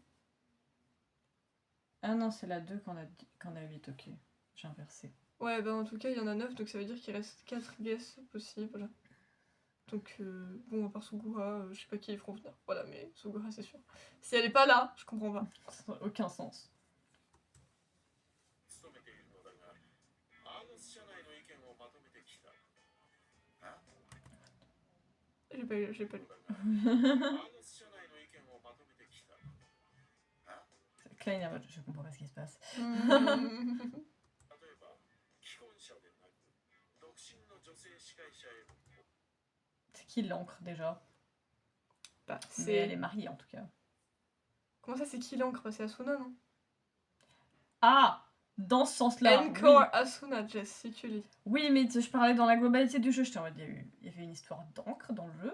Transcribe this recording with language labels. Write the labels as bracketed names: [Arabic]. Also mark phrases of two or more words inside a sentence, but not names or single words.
[French] Ah non, c'est la 2 qu'on a 8, ok. J'ai inversé. Ouais, bah en tout cas, il y en a 9, donc ça veut dire qu'il reste 4 guesses possibles. Donc, bon, à part Sugura, je sais pas qui ils feront venir. Voilà, mais Sugura, c'est sûr. Si elle est pas là, je comprends pas. Ça n'a aucun sens. [Japanese] 勤めているのだがアーガス社内の意見をまとめてきた。 [French] J'ai pas lu. [Japanese] アーガス社内の意見をまとめてきた。 [French] Klein, je comprends pas ce qui se passe. [Japanese] 例えば既婚者でなく独身の女性司会者への [French] C'est qui l'encre déjà? Bah, Mais elle est c'est. mariée en tout cas. Comment ça, c'est qui l'encre? C'est Asuna, non? Ah! Dans ce sens-là. Encore Oui. Asuna, Jess, si tu lis. Oui, mais je parlais dans la globalité du jeu. J'étais en mode, il y avait une histoire d'encre dans le jeu.